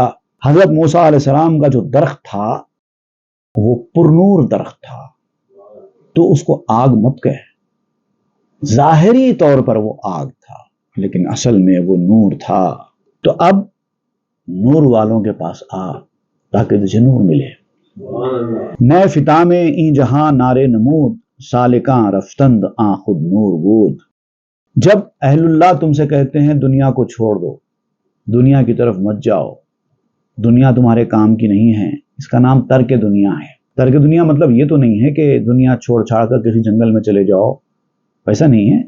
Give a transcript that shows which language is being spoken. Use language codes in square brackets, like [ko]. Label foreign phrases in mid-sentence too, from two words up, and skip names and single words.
[ur] حضرت موسیٰ علیہ السلام کا جو درخت تھا وہ پرنور درخت تھا، تو اس کو آگ مت کہہ۔ ظاہری طور پر وہ آگ تھا لیکن اصل میں وہ نور تھا۔ تو اب نور والوں کے پاس آ تاکہ تجھے نور ملے۔ [fa] نئے فتح میں این جہاں نارے نمود سالکاں رفتند آن خود نور بود۔ [ur] جب اہل اللہ تم سے کہتے ہیں دنیا کو چھوڑ دو، دنیا کی طرف مت جاؤ، دنیا تمہارے کام کی نہیں ہے، اس کا نام ترک دنیا ہے۔ ترک دنیا مطلب یہ تو نہیں ہے کہ دنیا چھوڑ چھاڑ کر کسی جنگل میں چلے جاؤ، ایسا نہیں ہے۔